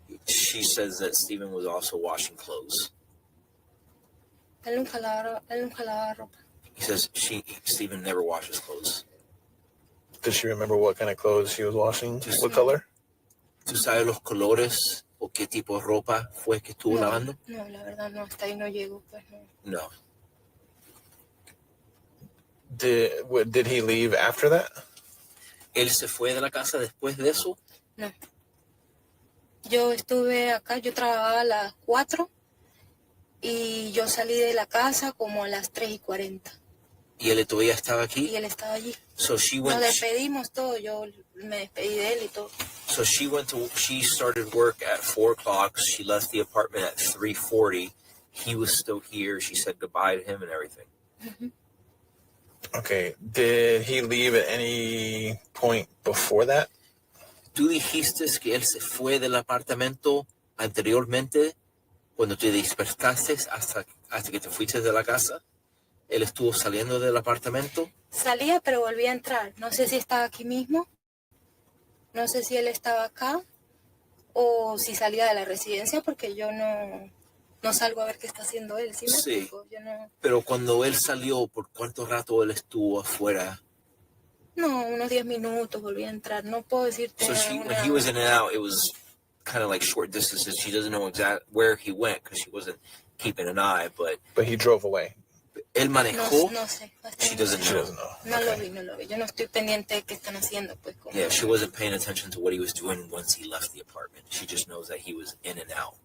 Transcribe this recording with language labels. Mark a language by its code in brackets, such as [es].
[en] She says that Stephen was also washing clothes. [es] Él nunca lavaba ropa. [en] He says Stephen never washes clothes. does she remember what kind of clothes she was washing? Just- What color? [es] ¿Tú sabes los colores o qué tipo de ropa fue que estuvo lavando? No, la verdad no, hasta ahí no llego, pues no. No. [en] Did he leave after that? [es] ¿Él se fue de la casa después de eso? No. Yo estuve acá, yo trabajaba a las 4 y yo salí de la casa como a las 3:40. ¿Y él todavía estaba aquí? Y él estaba allí. [en] So she [es] Nos [en] went. [es] despedimos todo, yo me despedí de él y todo. [en] So she started work at 4:00. She left the apartment at 3:40. He was still here. She said goodbye to him and everything. Okay. Did he leave at any point before that? [es] ¿Tú dijiste que él se fue del apartamento anteriormente cuando te despertaste hasta que te fuiste de la casa? ¿Él estuvo saliendo del apartamento? Salía, pero volvía a entrar. No sé si estaba aquí mismo. No sé si él estaba acá o si salía de la residencia porque yo no salgo a ver qué está haciendo él. ¿Sí me explico? Yo no... Pero cuando él salió, ¿por cuánto rato él estuvo afuera? No, unos 10 minutos volví a entrar. No puedo decirte. [en] So when he was in and out, it was kind of like short distances. She doesn't know exactly where he went because she wasn't keeping an eye, but he drove away. [es] Él manejó. No sé. [en] She doesn't know. [es] No lo vi. Yo no estoy pendiente de qué están haciendo, pues. [en] Yeah, she wasn't paying attention to what he was doing once he left the apartment. She just knows that he was in and out.